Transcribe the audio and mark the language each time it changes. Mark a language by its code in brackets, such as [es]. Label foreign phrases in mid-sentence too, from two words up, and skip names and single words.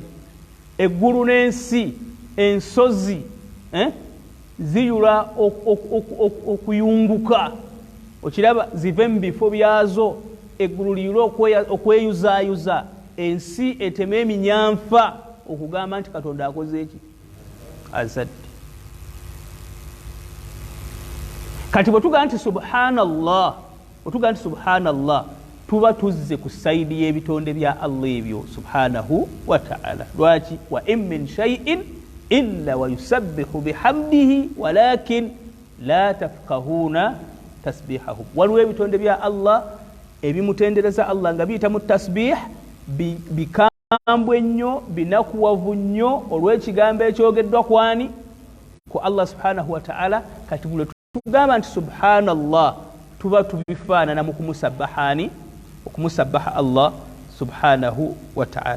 [lg] Eggulu n'ensi, ensozi ziyula okuyunguka, okiraba zive mu bifo byazo, eggulu liyula okweyuzaayuza, ensi eteme eminyanfa, okugamba nti Katonda akoze eki? Azadde. Kati bwe tugamba nti subhanallah, tuba tuzze ku sayidi y'ebitonde bya Allah ebyo [ar] سبحانه وتعالى. [lg] Lwaki? [ar] وإن من شيء إلا و يسبح بحمده ولكن لا تفقهون تسبيحهم. [lg] Waliwo ebitonde bya Allah ebimutendereza Allah nga biyita mu tasbih, bikambwe nnyo, binakuwavu nnyo olw'ekigambo ekyogeddwa kwani? Ku Allah [ar] سبحانه وتعالى. [lg] Kati buli tugamba nti subhanallah, tuba tubifaanana mu kumusabbahani, okumusabbaha Allah [ar] سبحانه وتعالى.